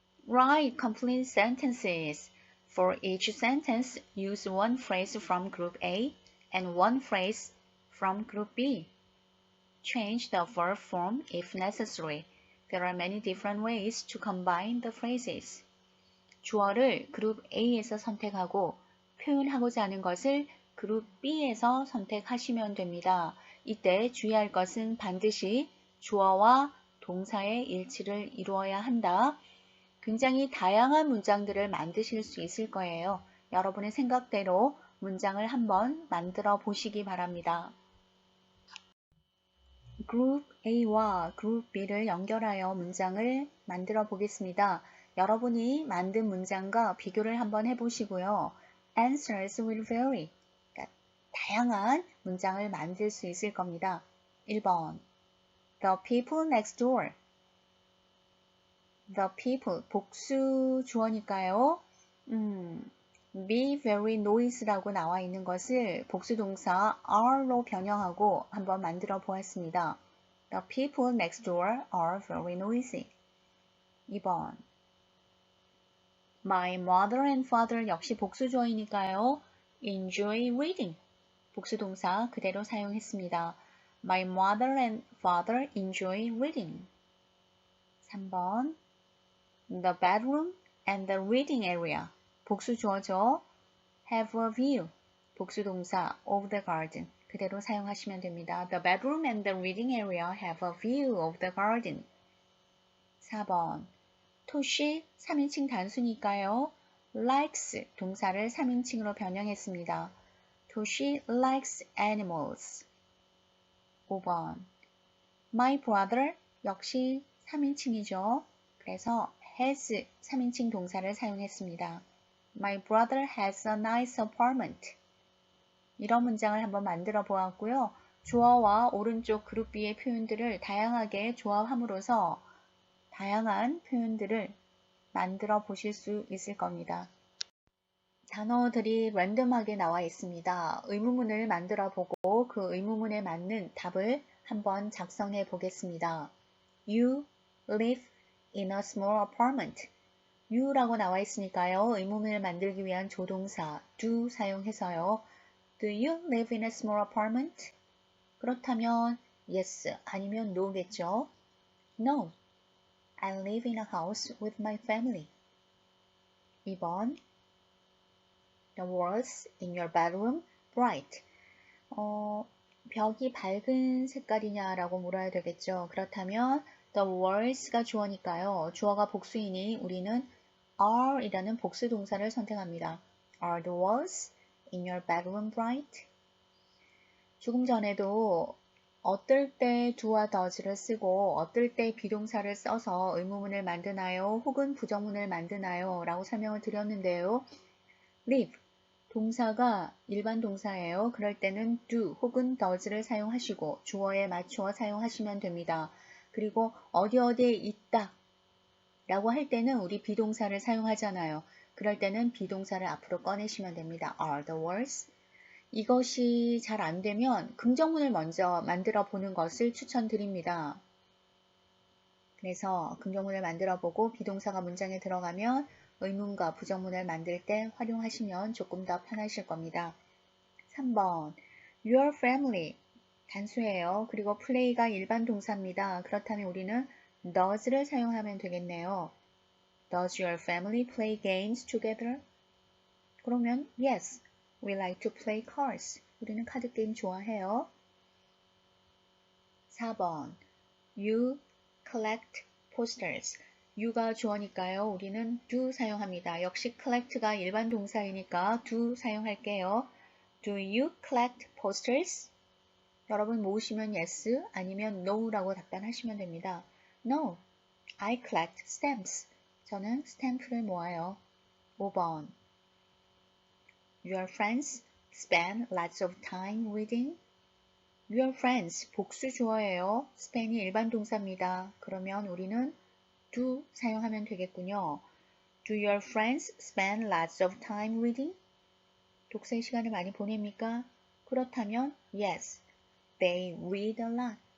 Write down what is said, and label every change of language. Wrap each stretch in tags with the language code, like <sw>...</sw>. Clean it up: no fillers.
<en>Write complete sentences. For each sentence, use one phrase from Group A and one phrase from Group B. Change the verb form if necessary. There are many different ways to combine the phrases.</en> <ko>주어를 그룹 A에서 선택하고 표현하고자 하는 것을 그룹 B에서 선택하시면 됩니다. 이때 주의할 것은 반드시 주어와 동사의 일치를 이루어야 한다. 굉장히 다양한 문장들을 만드실 수 있을 거예요. 여러분의 생각대로 문장을 한번 만들어 보시기 바랍니다. 그룹 A와 그룹 B를 연결하여 문장을 만들어 보겠습니다. 여러분이 만든 문장과 비교를 한번 해보시고요.</ko> <en>Answers will vary.</en> <ko>그러니까 다양한 문장을 만들 수 있을 겁니다.</ko> <en>1번 The people next door. The people,</en> <ko>복수 주어니까요.</ko> <en>Be very noisy</en> <ko>라고 나와 있는 것을 복수 동사 are로 변형하고 한번 만들어 보았습니다.</ko> <en>The people next door are very noisy. 2번 My mother and father</en> <ko>역시 복수 주어이니까요.</ko> <en>Enjoy reading.</en> <ko>복수 동사 그대로 사용했습니다.</ko> <en>My mother and father enjoy reading. 3번 The bedroom and the reading area.</en> <ko>복수 주어죠.</ko> <en>Have a view.</en> <ko>복수 동사</ko> <en>of the garden.</en> <ko>그대로 사용하시면 됩니다.</ko> <en>The bedroom and the reading area have a view of the garden.</en> <ko>4번 토시 3인칭 단수니까요. likes 동사를 3인칭으로 변형했습니다.</ko> <en>토시 likes animals.</en> <ko>5번</ko> <en>My brother</en> <ko>역시 3인칭이죠. 그래서 has 3인칭 동사를 사용했습니다.</ko> <en>My brother has a nice apartment.</en> <ko>이런 문장을 한번 만들어 보았고요. 주어와 오른쪽 그룹 B의 표현들을 다양하게 조합함으로써 다양한 표현들을 만들어 보실 수 있을 겁니다. 단어들이 랜덤하게 나와 있습니다. 의문문을 만들어 보고 그 의문문에 맞는 답을 한번 작성해 보겠습니다.</ko> <en>You live in a small apartment.</en> <ko>You라고 나와 있으니까요. 의문문을 만들기 위한 조동사 do 사용해서요.</ko> <en>Do you live in a small apartment?</en> <ko>그렇다면 yes 아니면 no겠죠.</ko> <en>No. I live in a house with my family. 2번 The walls in your bedroom bright.</en> <ko>벽이 밝은 색깔이냐라고 물어야 되겠죠. 그렇다면 the walls가 주어니까요. 주어가 복수이니 우리는 are 이라는 복수 동사를 선택합니다.</ko> <en>Are the walls in your bedroom bright?</en> <ko>조금 전에도 어떨 때 do와 does를 쓰고 어떨 때 비동사를 써서 의문문을 만드나요? 혹은 부정문을 만드나요? 라고 설명을 드렸는데요. live 동사가 일반 동사예요. 그럴 때는 do 혹은 does를 사용하시고 주어에 맞추어 사용하시면 됩니다. 그리고 어디에 있다 라고 할 때는 우리 비동사를 사용하잖아요. 그럴 때는 비동사를 앞으로 꺼내시면 됩니다.</ko> <en>Are the words?</en> <ko>이것이 잘 안 되면 긍정문을 먼저 만들어 보는 것을 추천드립니다. 그래서 긍정문을 만들어 보고 비동사가 문장에 들어가면 의문과 부정문을 만들 때 활용하시면 조금 더 편하실 겁니다. 3번 Your family 단수예요. 그리고 play가 일반 동사입니다. 그렇다면 우리는 does를 사용하면 되겠네요.</ko> <en>Does your family play games together? 그러면 yes, we like to play cards.</en> <ko>우리는 카드 게임 좋아해요.</ko> <en>4번 You collect posters.</en> <ko>You가 주어니까요. 우리는 do 사용합니다. 역시 collect가 일반 동사이니까 do 사용할게요.</ko> <en>Do you collect posters?</en> <ko>여러분 모으시면 yes 아니면 no라고 답변하시면 됩니다.</ko> <en>No, I collect stamps.</en> <ko>저는 스탬프를 모아요.</ko> <en>5번 Your friends spend lots of time reading. Your friends</en> <ko>복수 주어예요. spend이 일반 동사입니다. 그러면 우리는 do 사용하면 되겠군요.</ko> <en>Do your friends spend lots of time reading?</en> <ko>독서의 시간을 많이 보냅니까? 그렇다면</ko> <en>yes, they read a lot.</en>